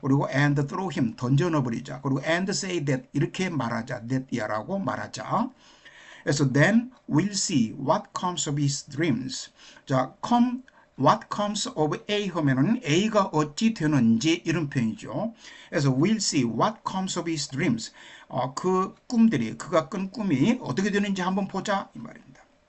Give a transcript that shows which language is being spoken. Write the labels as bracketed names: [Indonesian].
[Korean] 그리고 [English] and throw him [Korean] 던져 넣어버리자. 그리고 [English] and say that [Korean] 이렇게 말하자. that야라고 말하자. [English] 그래서 then we'll see what comes of his dreams. [Korean] 자, what comes of A 하면은 A가 어찌 되는지 이런 표현이죠. [English] 그래서 we'll see what comes of his dreams. [Korean] 그 꿈들이 그가 꾼 꿈이 어떻게 되는지 한번 보자 이 말입니다.